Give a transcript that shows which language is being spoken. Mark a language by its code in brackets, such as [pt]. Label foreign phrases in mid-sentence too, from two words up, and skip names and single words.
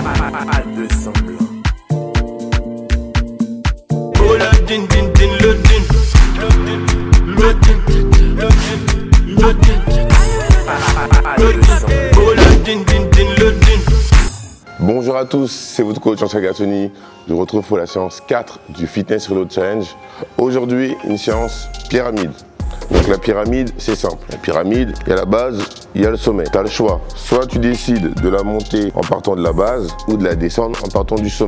[fr] Pas de semblant. Oh la din din din le din. Le din. Le din. Oh la din din din le din. Bonjour à tous, c'est votre coach Jean-Charles Gattoni. Je vous retrouve pour la séance 4 du Fitness Reload Challenge. Aujourd'hui, une séance pyramide. Donc la pyramide, c'est simple. La pyramide, il y a la base, il y a le sommet. Tu as le choix. Soit tu décides de la monter en partant de la base ou de la descendre en partant du sommet.